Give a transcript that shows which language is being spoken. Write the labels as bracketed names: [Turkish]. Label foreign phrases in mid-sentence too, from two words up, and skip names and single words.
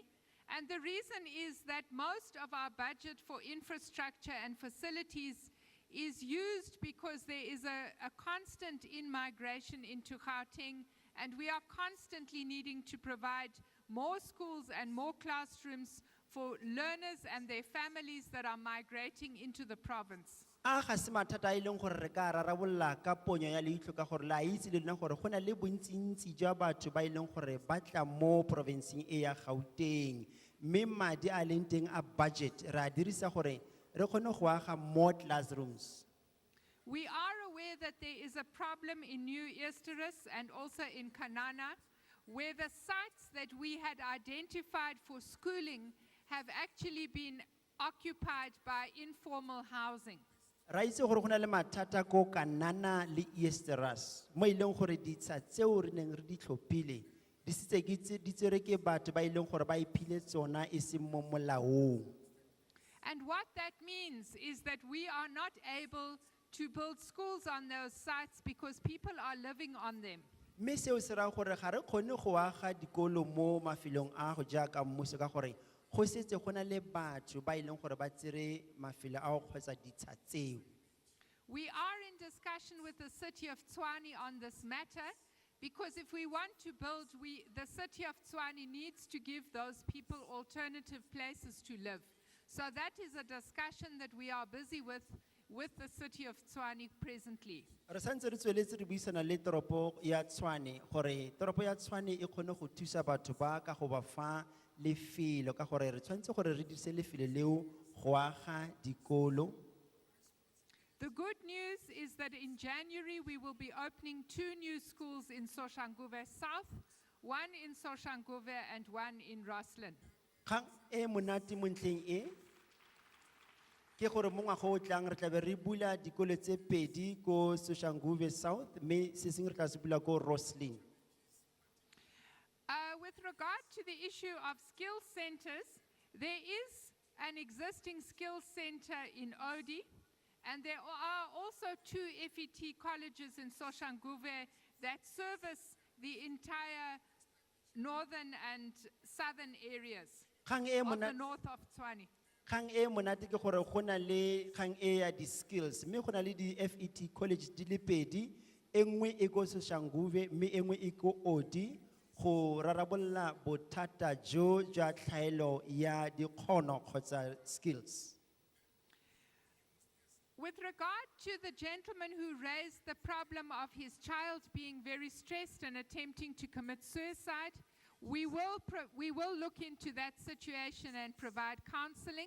[English] And the reason is that most of our budget for infrastructure and facilities is used because there is a constant in-migration into Gauteng, and we are constantly needing to provide more schools and more classrooms for learners and their families that are migrating into the province. [Tswana] A ga se mathata a e leng gore re ka rarabolla ka ponyo ya leitlho ka gore la itse le lona gore go na le bontsintsi jwa batho ba e leng gore ba tla mo provinceng e ya Gauteng mme madi a leng teng a budget re a dirisa gore re kgone go aga [English] more classrooms. We are aware that there is a problem in New Easterus and also in Kanana, where the sites that we had identified for schooling have actually been occupied by informal housing. [Tswana] Ra itse gore go na le mathata ko Kanana le Easterus mo e leng gore ditsha tseo re neng re di tlhophile di setse di tsere ke batho ba e leng gore ba iphile tsona e seng mo molaong. [English] And what that means is that we are not able to build schools on those sites because people are living on them. [Tswana] Mme seo se raya gore ga re kgone go aga dikolo mo mafelong a go jaaka mmuso ka gore go setse go na le batho ba e leng gore ba tsere mafelo a go kgotsa ditsha tseo. [English] We are in discussion with the city of Tshwane on this matter because if we want to build, the city of Tshwane needs to give those people alternative places to live. So that is a discussion that we are busy with the city of Tshwane presently. [Tswana] Re santse re tsweletse re buisana le toropo ya Tshwane gore toropo ya Tshwane e kgone go thusa batho ba ka go ba fa lefelo ka gore re tshwanetse gore re dirise lefelo leo go aga dikolo. [English] The good news is that in January we will be opening 2 new schools in Soshanguve South, one in Soshanguve and one in Roslyn. [Tswana] Kgang e monate mo ntlheng e ke gore mo ngwaga o tlang re tla be re bula dikolo tse pedi ko Soshanguve South mme se sengwe re tla se bula ko Roslyn. [English] With regard to the issue of skill centers, there is an existing skill center in Odi, and there are also 2 FET colleges in Soshanguve that service the entire northern and southern areas of the north of Tshwane. [Tswana] Kgang e monate ke gore go na le kgang e ya di-skills mme go na le di-FET college di le pedi e nngwe e ko Soshanguve mme e nngwe e ko Odi go rarabolla bothata jo jwa tlhaelo ya dikgono kgotsa skills. [English] With regard to the gentleman who raised the problem of his child being very stressed and attempting to commit suicide, we will look into that situation and provide counseling.